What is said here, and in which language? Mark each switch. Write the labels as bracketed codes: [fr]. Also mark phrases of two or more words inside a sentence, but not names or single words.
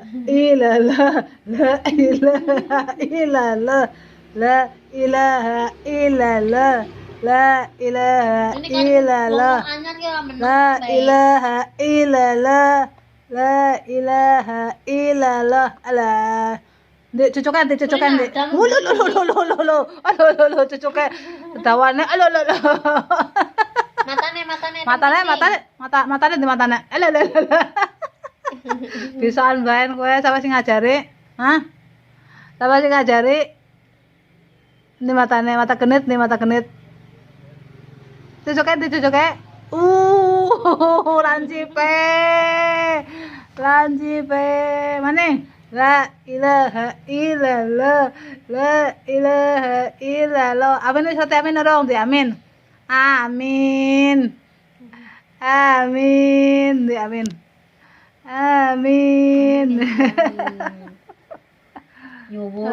[ar] illallah, la ilaha illallah, la ilaha illallah, la ilaha [id] Ini kan [ar] illallah, [jv] ngomong anyar ya menang. [ar] la ilaha illallah, la ilaha illallah. [jv] Alah. Dek cucukan, dek cucukan, dek. Lo, aduh, cucukan. Tawane, aduh. Matane di matane. Alah. Bisaan baen kowe sapa sing ngajari? Hah? Sapa sing ngajari? Ini matane, mata genit. Cucuke. Lancipe. Maning. [ar] La ilaha illallah. La ilaha illallah. [jv] Amin wis amin dong, di amin. Amin. Di amin. Amin. Nyowo